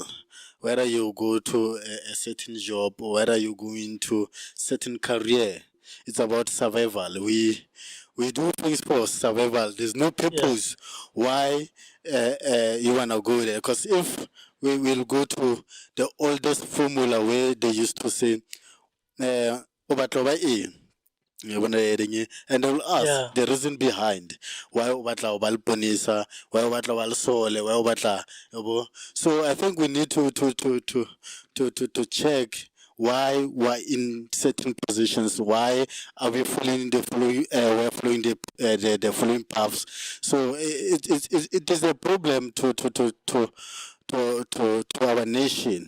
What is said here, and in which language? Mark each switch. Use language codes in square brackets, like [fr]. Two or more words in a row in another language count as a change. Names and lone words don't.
[en] Whether you go to a certain job or whether you go into certain career, it's about survival. We do things for survival. There's no purpose why you wanna go there. Because if we will go to the oldest formula where they used to say, [st] "O batla ho ba eng?" [en] You bona hearing it? And they will ask Yeah. the reason behind why [st] o batla ho ba le ponisa, why o batla ho ba le sole, why o batla, yabo. [en] So I think we need to check why we're in certain positions, why are we following we're following the following paths. So it is a problem to to our nation.